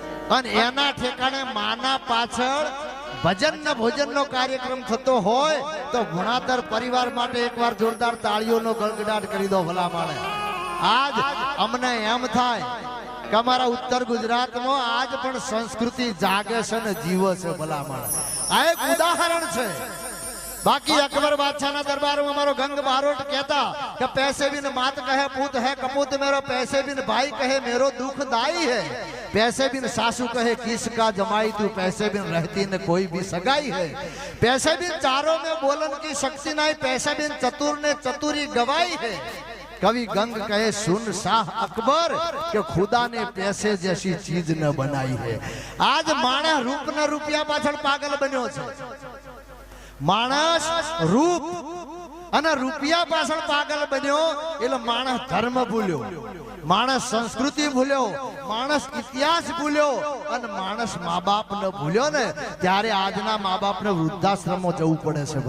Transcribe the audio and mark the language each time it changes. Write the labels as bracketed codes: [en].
[gu] અને એના ઠેકાણે માના પાછળ ભજન ને ભોજન નો કાર્યક્રમ થતો હોય તો ગુણાધર પરિવાર માટે એકવાર જોરદાર તાળીઓનો ગળગડાટ કરી દો. ભલા માણે આજ અમને એમ થાય કે અમારા ઉત્તર ગુજરાતમાં આજ પણ સંસ્કૃતિ જાગે છે ને જીવે છે. ભલા માણે આ એક ઉદાહરણ છે. [hi] बाकी अकबर बादशाह ना दरबार में हमारो गंग बारोट कहता कि पैसे बिन मात कहे पूत है कपूत मेरो, पैसे बिन भाई कहे मेरो दुखदाई है, पैसे बिन सासू कहे किसका जमाई तू, पैसे बिन रहती न कोई भी सगाई है, पैसे बिन चारों में बोलन की शक्ति नहीं, पैसे बिन चतुर ने चतुरी गवाई है. कवि गंग कहे सुन शाह अकबर कि खुदा ने पैसे जैसी चीज न बनाई है. [gu] आज माणस रूप न रुपया पाछળ पागल बन्यो છે. मानस रूप અને રૂપિયા પાછળ પાગલ બન્યો એટલે માણસ ધર્મ ભૂલ્યો, માણસ સંસ્કૃતિ ભૂલ્યો, માણસ ઇતિહાસ ભૂલ્યો અને માણસ મા બાપ ને ભૂલ્યો ને, ત્યારે આજના મા બાપ ને વૃદ્ધાશ્રમમાં જવું પડે છે.